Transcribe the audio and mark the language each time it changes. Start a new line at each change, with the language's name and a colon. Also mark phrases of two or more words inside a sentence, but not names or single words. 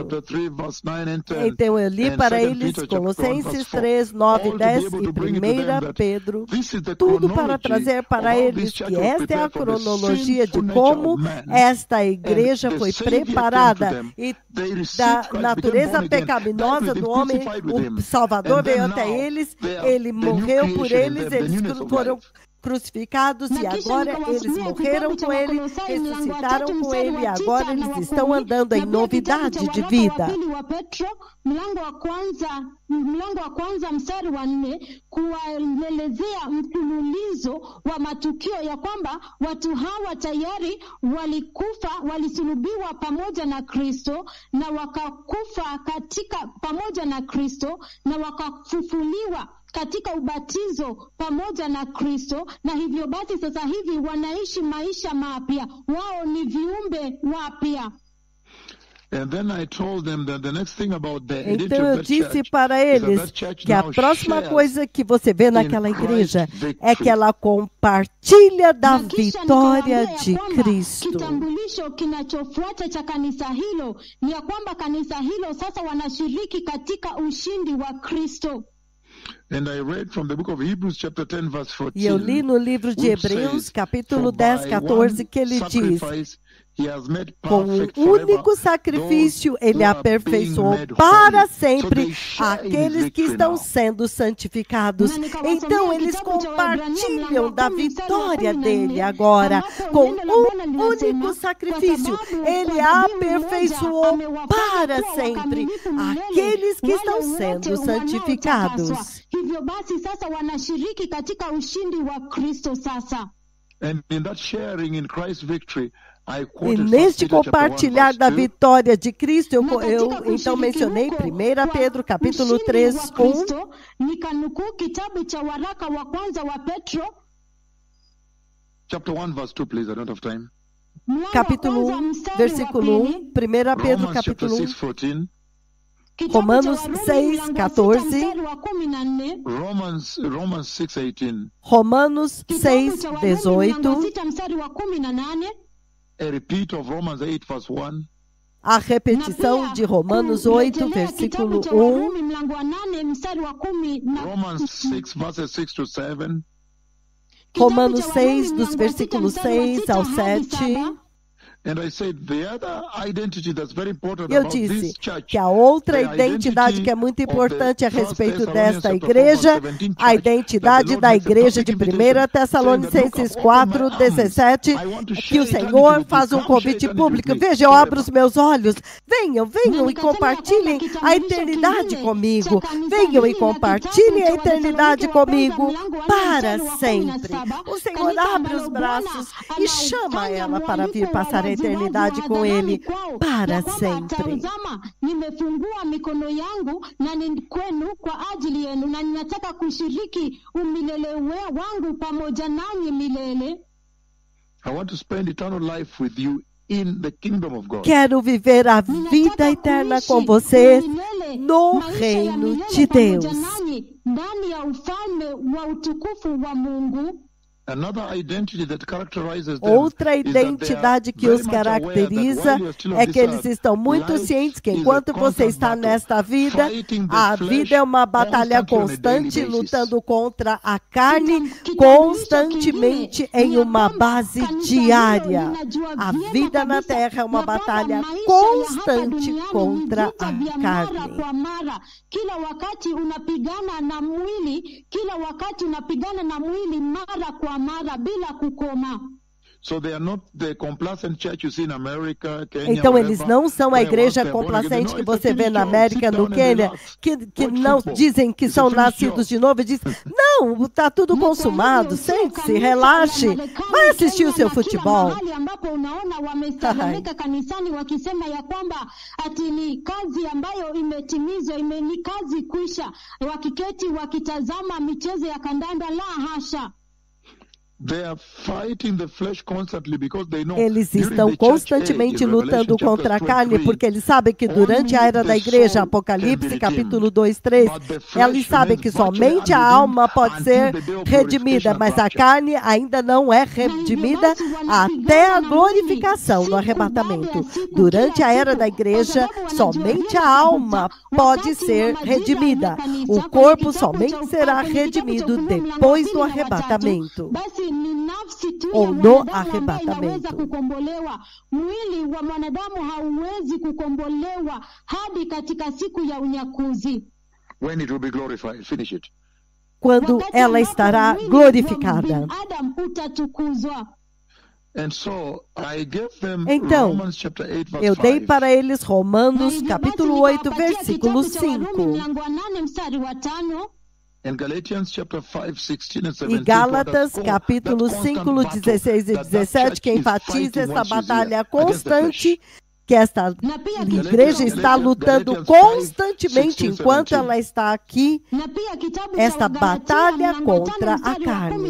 Portuguese: Então eu li para eles Colossenses 3, 9, 10 e 1 Pedro, tudo para trazer para eles que esta é a cronologia de como esta igreja foi preparada e da natureza pecaminosa do homem. O Salvador veio até eles, ele morreu por eles, eles foram crucificados e agora eles morreram com ele, ressuscitaram com ele e agora eles estão andando em novidade de vida.
Swahili: Mlango wa kwanza mstari wa 4 kuwaelezea mfululizo wa matukio ya kwamba watu hawa tayari walisulubiwa pamoja na Kristo na wakakufa pamoja na Kristo na wakafufuliwa katika ubatizo pamoja na Kristo, na hivyo basi sasa hivi wanaishi maisha mapya, wao ni viumbe wapya.
Portuguese: Então eu disse para eles que a próxima coisa que você vê naquela igreja é que ela compartilha da vitória de Cristo.
Swahili: Kitambulisho kinachofuata cha kanisa hilo ni ya kwamba kanisa hilo sasa wanashiriki katika ushindi wa Kristo.
English: And I read from the book of Hebrews chapter 10 verse 14.
Portuguese: E eu li no livro de Hebreus, capítulo 10, 14, que ele diz: com um único sacrifício, ele aperfeiçoou para sempre aqueles que estão sendo santificados. Então, eles compartilham da vitória dele agora. Com um único sacrifício, ele aperfeiçoou para sempre aqueles que estão sendo santificados.
Swahili: Hivyo basi sasa wanashiriki katika ushindi wa Kristo sasa.
English: And in that sharing in Christ's victory,
Portuguese: e neste compartilhar da vitória de Cristo, eu então mencionei 1 Pedro, capítulo 3, 1.
Swahili: Nikanukuu kitabu cha waraka wa kwanza wa Petro.
English: Chapter 1, verse 2, please, I don't have time.
Portuguese: Capítulo 1, versículo 1. 1 Pedro, capítulo 1. Romanos 6, 14.
English: Romans 6:18.
Portuguese: Romanos 6, 18.
English: A repeat of Romans 8, verse 1.
Portuguese: A repetição de Romanos 8, versículo 1.
English: Romans 6, verses 6 to 7.
Portuguese: Romanos 6, dos versículos 6 ao 7. Eu disse que a outra identidade que é muito importante a respeito desta igreja, a identidade da igreja de 1 Tessalonicenses 4, 17, que o Senhor faz um convite público. Veja, eu abro os meus olhos. Venham e compartilhem a eternidade comigo. Venham e compartilhem a eternidade comigo para sempre. O Senhor abre os braços e chama ela para vir passar a eternidade com ele para sempre.
Swahili: Nimefungua mikono yangu na ni kwenu kwa ajili yenu na ninataka kushiriki umilele wangu pamoja nanyi milele.
English: I want to spend eternal life with you in the kingdom of God.
Portuguese: Quero viver a vida eterna com você no reino de Deus.
Swahili: Ndani ya ufalme wa utukufu wa Mungu.
Portuguese: Outra identidade que os caracteriza é que eles estão muito cientes que enquanto você está nesta vida, a vida é uma batalha constante, lutando contra a carne constantemente em uma base diária. A vida na Terra é uma batalha constante contra a carne.
Swahili: Kila wakati unapigana na mwili, kila wakati unapigana na mwili mara kwa mara bila kukoma.
Portuguese: Então eles não são a igreja complacente que você vê na América, no Quênia, que não dizem que são nascidos de novo e dizem, não, está tudo consumado, sente-se, relaxe, vai assistir o seu futebol.
Swahili: Kanisani wakisema ya kwamba ati ni kazi ambayo imetimizwa, ni kazi kwisha, wakiketi wakitazama michezo ya kandanda, la hasha.
Portuguese: Eles estão constantemente lutando contra a carne, porque eles sabem que durante a era da igreja, Apocalipse, capítulo 2, 3, eles sabem que somente a alma pode ser redimida, mas a carne ainda não é redimida até a glorificação, no arrebatamento. Durante a era da igreja, somente a alma pode ser redimida. O corpo somente será redimido depois do arrebatamento. Ou no arrebatamento.
Swahili: Mwili wa mwanadamu hauwezi kukombolewa hadi katika siku ya unyakuzi.
English: When it will be glorified. Finish it.
Portuguese: Quando ela estará glorificada. Então, eu dei para eles Romanos capítulo 8, versículo 5. E Gálatas, capítulo 5, 16 e 17, que enfatiza essa batalha constante, que esta igreja está lutando constantemente enquanto ela está aqui, esta batalha contra a carne.